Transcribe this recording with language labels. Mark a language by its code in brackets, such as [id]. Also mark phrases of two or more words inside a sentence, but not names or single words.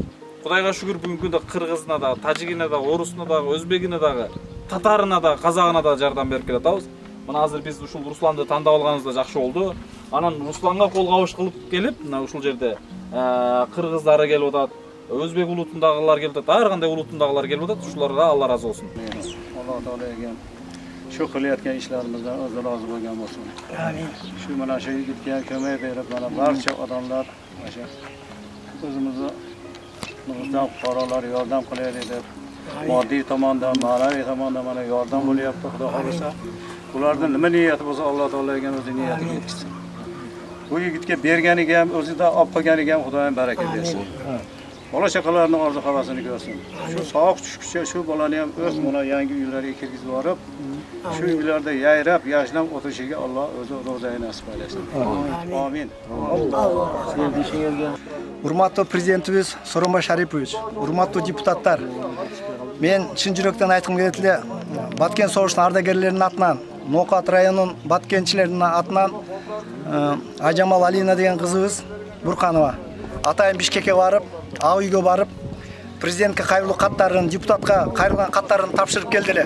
[ky] Кудайга шүгүр бүгүнкү күндө кыргызына да, тажигине да, орусуна да, өзбегине да, татарына да, казагына да жардам берип келатабыз. Мына азыр биз ушул Русланды тандап алганыбыз да жакшы болду. Анан Русланга кол кабыш кылып келип, мына ушул жерде кыргыздары келип атат, өзбек улутундагылар келип атат, ар кандай улутундагылар келип атат. Ушуларга Алла разы болсун. [uz] Alloh taolaga shu qilayotgan ishlarimizdan o'zi rozi bo'lgan bo'lsin. Amin. Shu mana shu yigitga ko'mak berib, mana barcha odamlar o'sha o'zimizni Nurdan fuqarolar yordam qilaylik deb moddiy tomondan, ma'naviy tomondan mana yordam bo'lyapti. Xudo xolisa, ularning nima niyati bo'lsa Alloh taolaga o'zi niyatiga yetkazsin. Bu yigitga berganiga ham, o'zida olib qo'yganiga ham Xudoyim baraka bersin. Bola chaqalarning orzu havasini ko'rsin. Shu sovuq tushguncha shu bolani ham o'z mana yangi uylariga kirgizib borib, shu uylarda yayrab, yashnab o'tirishiga Alloh o'zi ro'zayini nasib qilsin. Amin. [ky] Урматтуу президентибиз Сооронбай Шарипович, урматтуу депутаттар, мен чын жүрөктөн айткым келет эле, Баткен согушунун ардагерлеринин атынан, Ноокат районунун баткенчилеринин атынан Ажамал Алина деген кызыбыз Бурканова атайын Бишкекке барып, ак үйгө барып, президентке кайрылуу каттарын, депутатка кайрылган каттарын тапшырып келди эле.